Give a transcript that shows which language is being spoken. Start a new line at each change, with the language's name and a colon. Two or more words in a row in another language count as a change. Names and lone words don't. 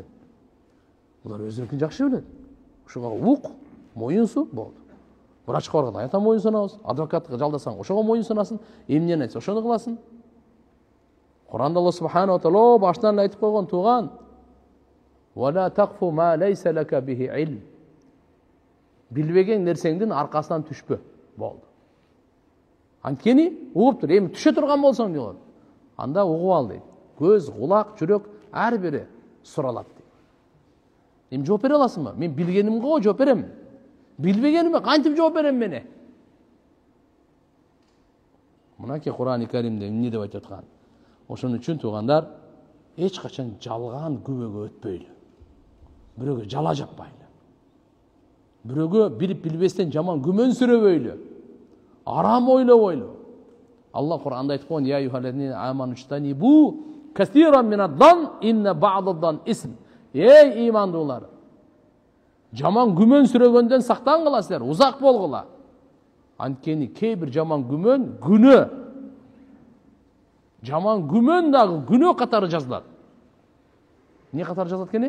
Kyrgyz: Булар өзүнүкүн жакшы билет. Ошого ук, моюн сук болду. Врачка барганда айта моюн санабыз, адвокатка жалдасаң ошого моюн санасың, эмнени айтса ошону кыласың. Куранда Алла субханаху ва таала баштан айтып койгон тууган:
Arabic: "ولا تقف ما ليس لك به علم."
Kyrgyz: Билбеген нерсеңдин аркасынан түшпө болду. Анткени угуп тур, эми түшө турган болсоң дейт. Анда угуп ал дейт. Көз, кулак, жүрөк ар бири суралат дейт. Эми жооп бере аласыңбы? Мен билгенимге жооп берем. Билбегениме кантип жооп берем мени? Мынакей Кур'ан-ы Каримде эмне деп айтып аткан? Ошон үчүн туугандар, эч качан жалган күбөгө өтпөйлү. Бирөөгө жала жаппайлы. Бирөөгө билип билбестен жаман күмөн сүрөбөйлү. Арам ойлобойлу. Алла Кур'анда айтып койгон:
Arabic: "يا أيها الذين آمنوا اجتنبوا كثيرا من الظن إن بعض الظن إثم."
Kyrgyz: Ey имандуулар, жаман күмөн сүрөгөндөн сактангыла, узак болгула. Анткени кээ бир жаман күмөн күнөө. Жаман күмөн дагы күнөө катары жазылат. Эмне катары жазылат экен?